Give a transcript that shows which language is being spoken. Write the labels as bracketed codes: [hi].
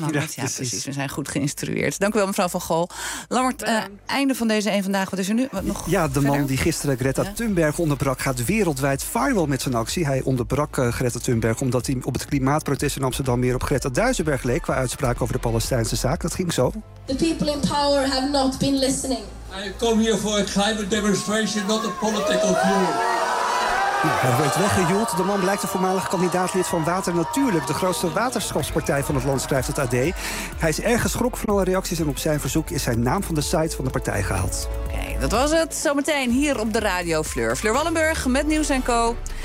[nl] Lambert, ja, precies. We zijn goed geïnstrueerd. Dank u wel, mevrouw van Gool. Lambert, einde van deze Eén Vandaag. Wat is er nu? Wat nog ja, de verder? Man die gisteren Greta Thunberg onderbrak, gaat wereldwijd viral met zijn actie. Hij onderbrak Greta Thunberg omdat hij op het klimaatprotest in Amsterdam meer op Greta Duisenberg leek, qua uitspraak over de Palestijnse zaak. Dat ging zo. [en] The people in power have not been listening. I come here for a climate demonstration, not a political tour. [nl] Hij werd weggejoeld. De man blijkt een voormalig kandidaatlid van Water Natuurlijk, de grootste waterschapspartij van het land, schrijft het AD. Hij is erg geschrokken van alle reacties en op zijn verzoek is zijn naam van de site van de partij gehaald. Oké, dat was het. Zometeen hier op de radio Fleur. Fleur Wallenburg met Nieuws en Co.